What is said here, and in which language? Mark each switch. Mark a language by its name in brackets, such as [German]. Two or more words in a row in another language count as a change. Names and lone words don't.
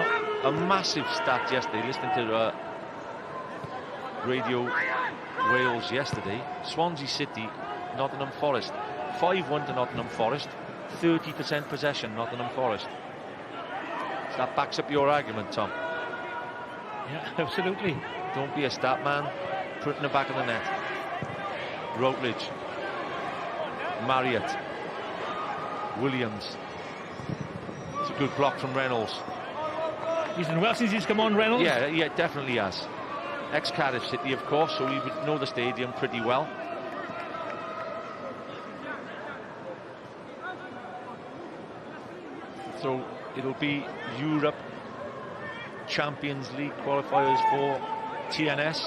[English] A massive stat yesterday, listening to Radio Wales yesterday. Swansea City, Nottingham Forest. 5-1 to Nottingham Forest. 30% possession, Nottingham Forest. So that backs up your argument, Tom. Yeah, absolutely. Don't be a stat man. Put it in the back of the net. Routledge. Marriott. Williams. It's a good block from Reynolds. He's done well since he's come on, Reynolds. Yeah, definitely has. Ex-Cardiff City, of course, so we would know the stadium pretty well. So it'll be Europe Champions League qualifiers for TNS.